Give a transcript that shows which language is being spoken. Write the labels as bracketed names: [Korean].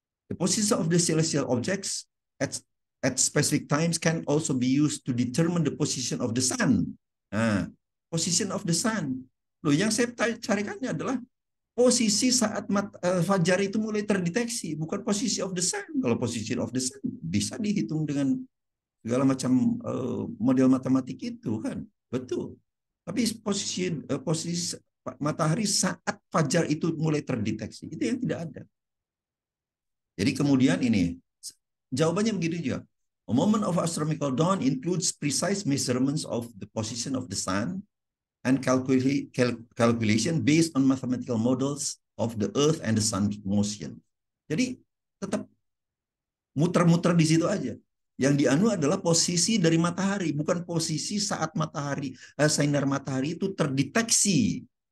[English] The position of the celestial objects at specific times can also be used to determine the position of the sun. Nah, position of the sun. [Indonesian] Loh, yang saya carikannya adalah posisi saat fajar itu mulai terdeteksi, bukan posisi [English] of the sun. [Indonesian] Kalau posisi [English] of the sun [Indonesian] bisa dihitung dengan segala macam model matematik itu kan, betul. Tapi posisi matahari saat fajar itu mulai terdeteksi, itu yang tidak ada. Jadi kemudian ini, jawabannya begitu juga. [English] A moment of astronomical dawn includes precise measurements of the position of the sun and calculation based on mathematical models of the earth and the sun's motion. [Indonesian] Jadi tetap muter-muter di situ aja. Yang dianu adalah posisi dari matahari, bukan posisi saat sinar matahari itu terdeteksi.